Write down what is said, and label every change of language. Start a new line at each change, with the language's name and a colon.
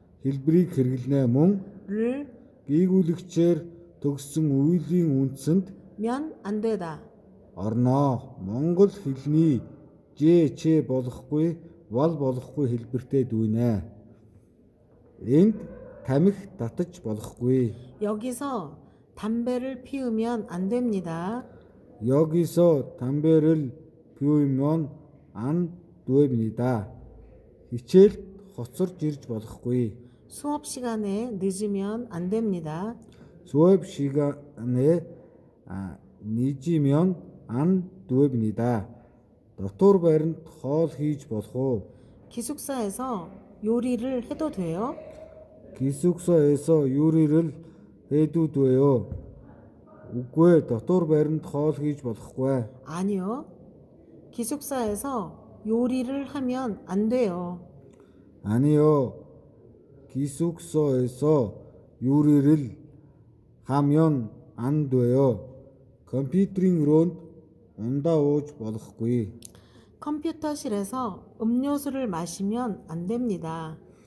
Mongolian: хэлбэрийг хэрэглэнэ. Мөн
Korean: 를
Mongolian: гийгүүлэгчээр төгссөн үеийн үндсэнд
Korean: 면 안 되다.
Mongolian: орноо. Монгол хэлний ч болохгүй, вал болохгүй хэлбэртэй дүүнэ. энд тамхи татаж болохгүй.
Korean: 여기서 담배를 피우면 안 됩니다. 여기서 담배를 피우면 안 됩니다.
Mongolian: хичээлд хоцорж ирж болохгүй.
Korean: 수업 시간에 늦으면 안 됩니다. 수업 시간에 늦으면 안 됩니다.
Mongolian: дотор байранд хоол хийж болох уу?
Korean: 기숙사에서 요리를 해도 돼요? 기숙사에서 요리를 해도 돼요.
Mongolian: үгүй дотор баримт хоол хийж болохгүй.
Korean: 아니요. 기숙사에서 요리를 하면 안 돼요. 아니요. 기숙사에서 요리를 하면 안 돼요.
Mongolian: 컴퓨터링 өрөөнд ундаа ууж болохгүй.
Korean: 컴퓨터실에서 음료수를 마시면 안 됩니다.